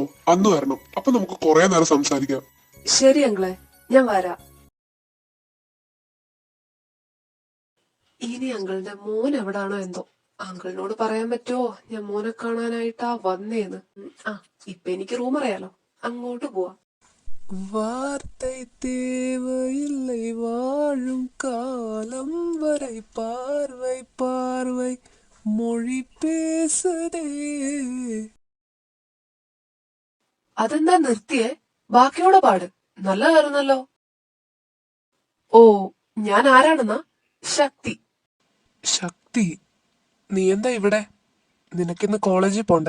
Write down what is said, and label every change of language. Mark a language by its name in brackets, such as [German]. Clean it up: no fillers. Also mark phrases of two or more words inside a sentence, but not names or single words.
[Malayalam] അന്ന് വരണം. അപ്പൊ നമുക്ക് കുറെ നേരം സംസാരിക്കാം. ശരി അങ്കിളെ, ഞാൻ വരാം. ഇനി അങ്കിളിന്റെ മോൻ എവിടാണോ എന്തോ. അങ്കിളിനോട് പറയാൻ പറ്റുമോ ഞാൻ മോനെ കാണാനായിട്ടാ വന്നേന്ന്. ആ ഇപ്പൊ എനിക്ക് റൂം അറിയാലോ, അങ്ങോട്ട് പോവാ. [Tamil] வார்த்தை தேவையில்லை வாழும் காலம் வரை பார்வை பார்வை மொழி பேசுதே. [Malayalam] അതെന്താ നിർത്തിയേ? ബാക്കിയോടെ പാട്, നല്ലതായിരുന്നല്ലോ. ഓ ഞാൻ ആരാണെന്നാ? ശക്തി. ശക്തി, നീ എന്താ ഇവിടെ? നിനക്കിന്ന് കോളേജിൽ പോണ്ടേ?